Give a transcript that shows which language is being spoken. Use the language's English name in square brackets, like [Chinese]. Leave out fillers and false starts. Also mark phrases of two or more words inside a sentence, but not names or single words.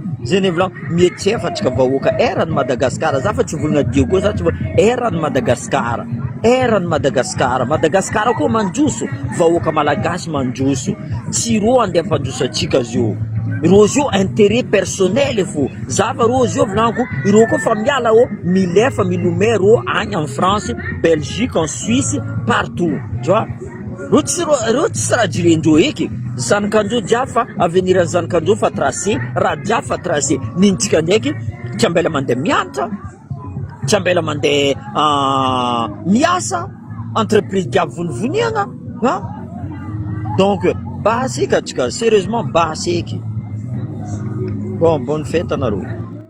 [Malagasy] Zay ne volaniko mietsefa atsika vahoaka erany Madagasikara, za fa tsy volagna dio koa, za tsy erany Madagasikara, erany Madagasikara. Madagasikara koa mandroso, vahoaka malagasy mandroso, tsy rô andeha ampandroso atsika zio, rô zio [French] intérêt personnel [Malagasy] fo. Zava rô zio volaniko, irô koa fa miala milefa milomay rô agny [French] en France, Belgique, en Suisse, partout, tu vois. [Malagasy] Rô tsy raha jirendreo eky, zanakandreo jiaby fa avenir zanakandreo fa tracé, raha jiaby fa tracé. Nintsika ndraiky tsy ambela mandeha mianatra, tsy ambela mandeha miasa, entreprise jiaby vonivoniagna. Donc basy eky atsika, sérieusement basy eky. [French] Bon, bonne fête anareo.